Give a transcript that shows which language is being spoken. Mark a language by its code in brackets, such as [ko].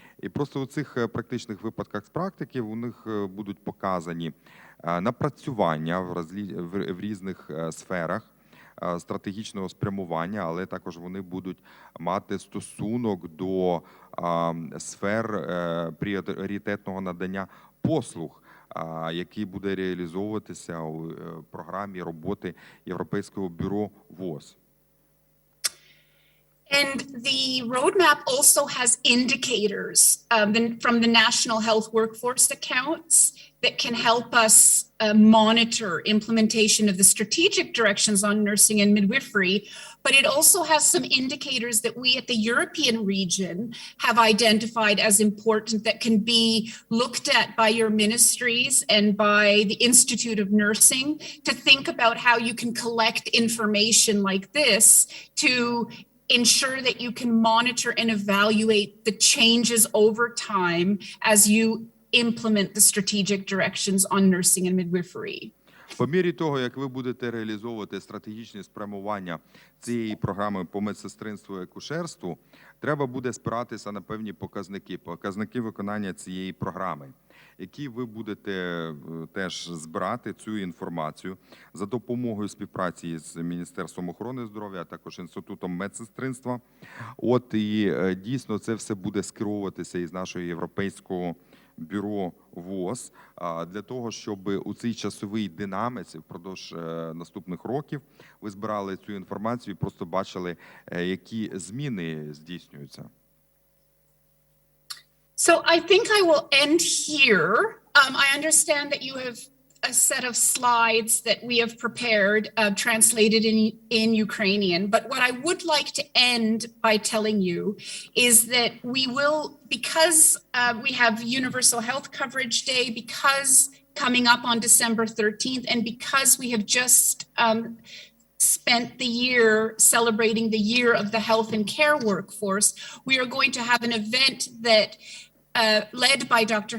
[uk] І просто у цих практичних випадках з практики у них будуть показані напрацювання в різних сферах стратегічного спрямування, але також вони будуть мати стосунок до сфер пріоритетного надання послуг, який буде реалізовуватися у програмі роботи Європейського бюро ВОЗ. [en] And the roadmap also has indicators from the National Health Workforce Accounts that can help us monitor implementation of the strategic directions on nursing and midwifery, but it also has some indicators that we at the European region have identified as important that can be looked at by your ministries and by the Institute of Nursing to think about how you can collect information like this to ensure that you can monitor and evaluate the changes over time as you implement the strategic directions on nursing and midwifery. [uk] По мірі того, як ви будете реалізовувати стратегічні спрямування цієї програми по медсестринству і акушерству, треба буде спиратися на певні показники виконання цієї програми, які ви будете теж збирати цю інформацію за допомогою співпраці з Міністерством охорони здоров'я, а також Інститутом медсестринства. От і дійсно це все буде скеровуватися із нашого Європейського бюро ВОЗ для того, щоб у цій часовій динаміці впродовж наступних років ви збирали цю інформацію і просто бачили, які зміни здійснюються. [en] So I think I will end here. I understand that you have a set of slides that we have prepared, translated in Ukrainian. But what I would like to end by telling you is that we will, because we have Universal Health Coverage Day, because coming up on December 13th, and because we have just spent the year celebrating the year of the health and care workforce, we are going to have an event that led by Dr.